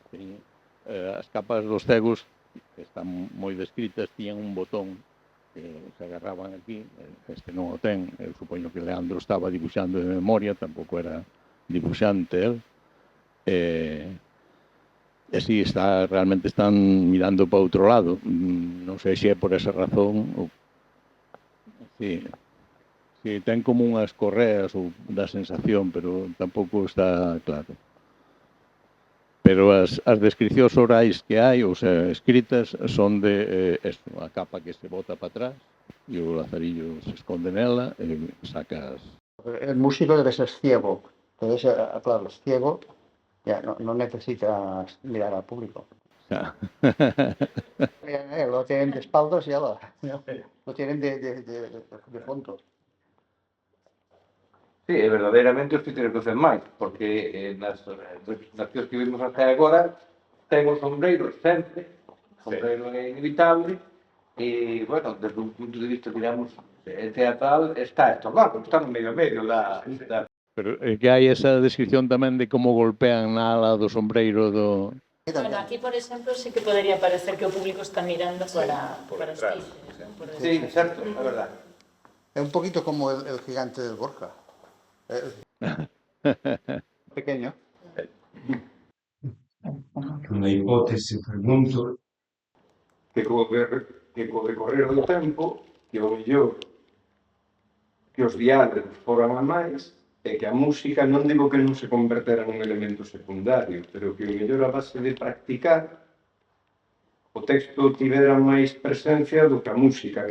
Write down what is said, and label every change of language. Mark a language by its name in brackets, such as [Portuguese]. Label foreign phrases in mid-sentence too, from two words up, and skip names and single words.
[Galician] As capas dos cegos, que están moi descritas, tiñan un botón que se agarraban aquí, este non o ten, eu supoño que Leandro estaba dibuixando de memoria, tampouco era dibuixante el, e si realmente están mirando para outro lado, non sei se é por esa razón, ou si ten como unhas correas ou da sensación, pero tampouco está claro. Pero as descripcións orais que hai, ou sea, escritas, son de a capa que se bota para atrás e o Lazarillo se esconde nela e sacas... [Spanish] El músico debe ser ciego. Entonces, claro, es ciego, ya no necesitas mirar al público. Ya. Lo tienen de espaldas y ya lo tienen de fondo. [Galician] Sí, verdadeiramente os títeres do máis, porque nas que vimos até agora ten o sombreiro sempre, o sombreiro é inevitable, e, bueno, desde un punto de vista, digamos, teatral, está estornado, está no medio da... Pero que hai esa descripción tamén de como golpean na ala do sombreiro do... Bueno, aquí, por exemplo, sí que podería parecer que o público está mirando para os títeres. Sí, certo, é verdade. [Spanish] Es un poquito como el gigante del Borja. Pequeño. [Galician] Unha hipótese, pregunto, Que co decorrer do tempo, que o mellor que os diálogos foran a máis, e que a música non digo que non se convertera nun elemento secundario, pero que o mellor a base de practicar o texto tivera máis presencia do que a música.